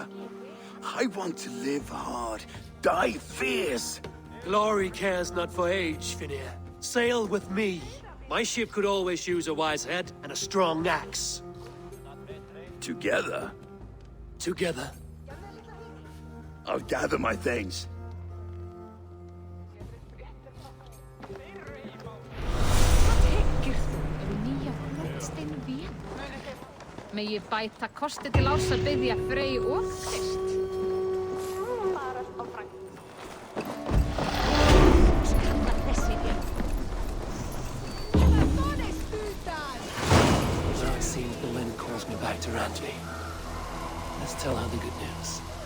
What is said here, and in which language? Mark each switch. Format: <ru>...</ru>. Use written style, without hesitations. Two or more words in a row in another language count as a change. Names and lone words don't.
<en>I want to live hard, die fierce. Glory cares not for age, Finir. Sail with me. My ship could always use a wise head and a strong axe. Together, Together. I'll gather my things.</en> <is>Megi bæta kosti til árs að biðja Frey og Krist.</is> <en>So it seems the wind calls me back to Randvi. Let's tell her the good news.</en>